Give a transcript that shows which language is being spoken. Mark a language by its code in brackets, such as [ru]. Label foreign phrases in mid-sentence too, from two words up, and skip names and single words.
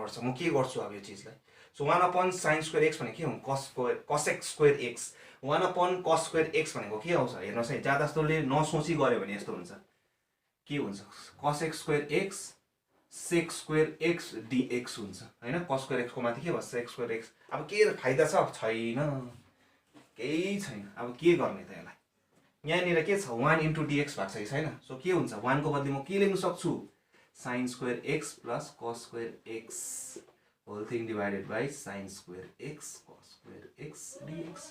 [ne] पर्छ म के गर्छु अब यो चीजलाई सो [en] 1/sin square x [ne] भनेको के हो [en] cos x square x 1/cos square x [ne] भनेको के आउँछ हेर्नुस् है ज्यादा जस्तोले नसोची गर्यो भने यस्तो हुन्छ के हुन्छ [en] cos x square x sec square x dx [ne] हुन्छ हैन [en] cos square x [ne] को माथि के भयो [en] sec square x [ne] अब के फाइदा छ छैन केही छैन अब के गर्ने त यसलाई यहाँनिर के छ [en] 1 into dx [ne] भएको छ कि छैन सो के हुन्छ 1 को बदली म के लेख्न सक्छु [en] sin square x plus cos square x whole thing divided by sin square x cos square x dx